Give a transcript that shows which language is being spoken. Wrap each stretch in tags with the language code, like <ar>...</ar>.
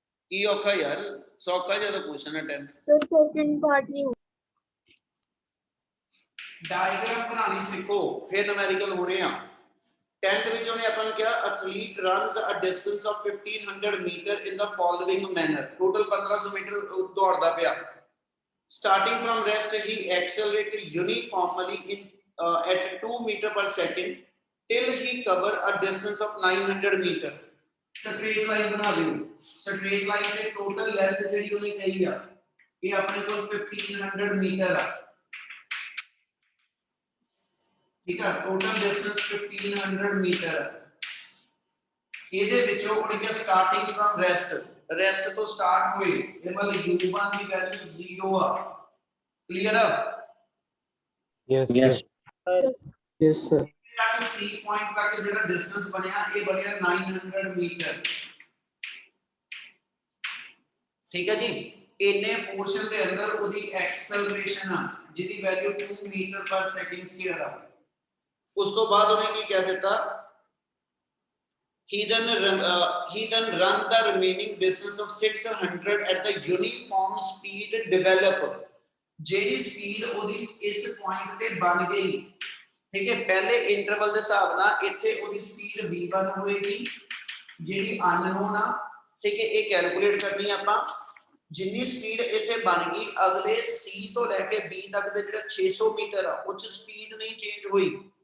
<pa>ਕੀ ਔਖਾ ਯਾਰ, ਸੌਖਾ ਜਿਹਾ ਕੁਐਸਚਨ ਹੈ 10th।</pa> <hi>सर सेकंड पार्ट नहीं हुआ।</hi> <pa>ਡਾਇਗਰਾਮ ਬਣਾਣੀ ਸਿੱਖੋ, ਫਿਰ ਨੂਮੈਰੀਕਲ ਹੋਣੇ ਆ। 10th ਵਿੱਚ ਉਹਨੇ ਆਪਾਂ ਨੂੰ ਕਿਹਾ</pa> <en>Athlete runs a distance of 1500 metre in the following manner.</en> <pa>Total 1500 metre ਦੌੜਦਾ ਪਿਆ।</pa> <en>Starting from rest he accelerated uniformly in at 2 meter per second till he cover a distance of 900 meter।</en> <pa>straight line ਬਣਾ ਦਿਓ। straight line ਦੇ total length ਜਿਹੜੀ ਉਹਨੇ ਕਹੀ ਆ, ਇਹ ਆਪਣੇ ਕੋਲ 1500 ਮੀਟਰ ਆ। ਠੀਕ ਆ, total distance 1500 ਮੀਟਰ ਆ। ਇਹਦੇ ਵਿੱਚੋਂ ਉਹਨੇ ਕਿਹਾ</pa> <en>starting from rest</en> <pa>ਤੋਂ start ਹੋਏ, ਇਹ ਮਤਲਬ u1 ਦੀ ਵੈਲਿਊ 0 ਆ। ਕਲੀਅਰ ਆ?</pa> <en>Yes, Yes. sir. Yes, sir.</en> <pa>C point ਤੱਕ ਜਿਹੜਾ ਡਿਸਟੈਂਸ ਬਣਿਆ, ਇਹ ਬਣਿਆ 900 ਮੀਟਰ। ਠੀਕ ਹੈ ਜੀ? ਇੰਨੇ ਪੋਰਸ਼ਨ ਦੇ ਅੰਦਰ ਉਹਦੀ ਐਕਸਲਰੇਸ਼ਨ ਆ ਜਿਹਦੀ ਵੈਲਿਊ 2 ਮੀਟਰ ਪਰ ਸੈਕਿੰਡ ਸਕੁਅਰ ਆ। ਉਸ ਤੋਂ ਬਾਅਦ ਉਹਨੇ ਕੀ ਕਹਿ ਦਿੱਤਾ?</pa> <en>he then run the remaining distance of 600 at the uniform speed develop।</en> <pa>ਜਿਹੜੀ ਸਪੀਡ ਉਹਦੀ ਇਸ ਪੁਆਇੰਟ ਤੇ ਬਣ ਗਈ, ਠੀਕ ਹੈ, ਪਹਿਲੇ ਇੰਟਰਵਲ ਦੇ ਹਿਸਾਬ ਨਾਲ ਇੱਥੇ ਉਹਦੀ ਸਪੀਡ v1 ਹੋਏਗੀ ਜਿਹੜੀ ਅਨਨੋਨ ਆ। ਠੀਕ ਹੈ, ਇਹ ਕੈਲਕੂਲੇਟ ਕਰਨੀ ਆਪਾਂ। ਜਿੰਨੀ ਸਪੀਡ ਇੱਥੇ ਬਣ ਗਈ, ਅਗਲੇ c ਤੋਂ ਲੈ ਕੇ b ਤੱਕ ਦੇ ਜਿਹੜਾ 600 ਮੀਟਰ ਆ ਉਹ ਚ ਸਪੀਡ ਨਹੀਂ ਚੇਂਜ ਹੋਈ।</pa>